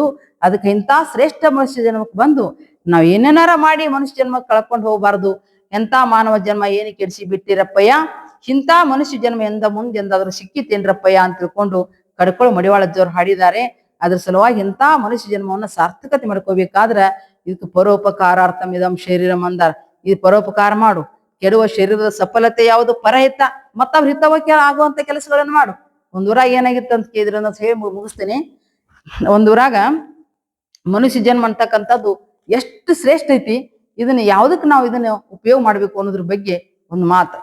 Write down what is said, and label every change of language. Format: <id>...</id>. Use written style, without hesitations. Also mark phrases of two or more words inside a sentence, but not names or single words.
<kn>ಅದಕ್ಕೆ ಇಂಥ ಶ್ರೇಷ್ಠ ಮನುಷ್ಯ ಜನ್ಮಕ್ಕೆ ಬಂದು ನಾವ್ ಏನೇನಾರ ಮಾಡಿ ಮನುಷ್ಯ ಜನ್ಮ ಕಳ್ಕೊಂಡು ಹೋಗ್ಬಾರ್ದು. ಎಂತ ಮಾನವ ಜನ್ಮ ಏನು ಕೆಡಿಸಿ ಬಿಟ್ಟಿರಪ್ಪಯ್ಯ, ಇಂಥ ಮನುಷ್ಯ ಜನ್ಮ ಮುಂದೆಂದಾದ್ರೂ ಸಿಕ್ಕಿತೇನ್ರಪ್ಪಯ್ಯ ಅಂತ ತಿಳ್ಕೊಂಡು ಕಡ್ಕೊಳ್ಳೋ ಮಡಿವಾಳಜ್ಜವ್ರು ಹಾಡಿದ್ದಾರೆ. ಅದ್ರ ಸಲುವಾಗಿ ಇಂಥ ಮನುಷ್ಯ ಜನ್ಮವನ್ನ ಸಾರ್ಥಕತೆ ಮಾಡ್ಕೋಬೇಕಾದ್ರ ಇದಕ್ಕೆ</kn> <sa>ಪರೋಪಕಾರಾರ್ಥಂ ಇದಂ ಶರೀರಂ</sa> <kn>ಅಂದಾರ. ಇದು ಪರೋಪಕಾರ ಮಾಡು, ಕೆಡುವ ಶರೀರದ ಸಫಲತೆ ಯಾವುದು? ಪರಹಿತ, ಮತ್ತವ್ರ ಹಿತವಕ್ಕೆ ಆಗುವಂತ ಕೆಲಸಗಳನ್ನ ಮಾಡು. ಒಂದೂರಾಗ ಏನಾಗಿತ್ತು ಅಂತ ಕೇಳಿದ್ರೆ ಅನ್ನೋದು ಹೇಳಿ ಮುಗಿಸ್ತೇನೆ. ಒಂದೂರಾಗ ಮನುಷ್ಯ ಜನ್ಮ ಅಂತಕ್ಕಂಥದ್ದು ಎಷ್ಟು ಶ್ರೇಷ್ಠ ಐತಿ. ಇದನ್ನ ಯಾವ್ದಕ್ ನಾವು ಇದನ್ನ ಉಪಯೋಗ ಮಾಡ್ಬೇಕು ಅನ್ನೋದ್ರ ಬಗ್ಗೆ ಒಂದು ಮಾತು.</kn>